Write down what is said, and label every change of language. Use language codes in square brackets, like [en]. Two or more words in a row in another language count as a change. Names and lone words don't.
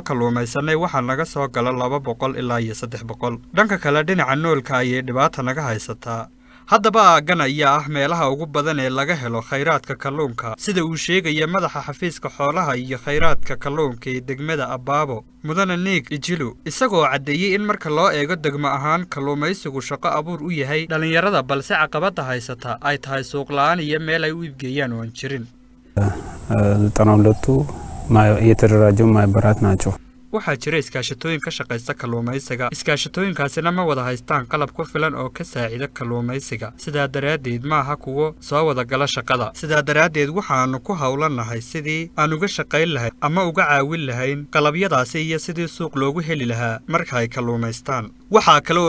[so] kalluumaysanay waxaa naga soo gala 200 ilaa 300 dhanka kale dhinaca noolka ayay dhibaata naga haysataa haddaba aaggan ayaa ah meelaha ugu badan ee laga helo khayraadka kalluunka sida uu sheegaya madaxa xafiiska xoolaha iyo khayraadka kalluunka ee degmada Abaabo mudane Nick Ijilu isagoo cadeeyay in marka loo eego degmo ahaan kalluumaysigu shaqo abuur u yahay dhalinyarada balse caqabada haysata ay tahay suuq la'aan iyo meel ay u iibgeeyaan oo aan jirin [am] 92 የተደራጀው ማህበራት ናቸው [so] waxaa jira iskaashatooyin ka shaqeysta kalluumaysiga iskaashatooyinkaasina ma wada haystaan qalab ku filan oo ka saacida kalluumaysiga sidaa daraadeed maaha kuwo soo wada gala shaqada sidaa daraadeed waxaanu ku hawlanahay sidii aan uga shaqayn lahayn ama uga caawin lahayn qalabyadaasi iyo sidii suuq loogu heli lahaa marka ay kalluumaystaan waxaa kale oo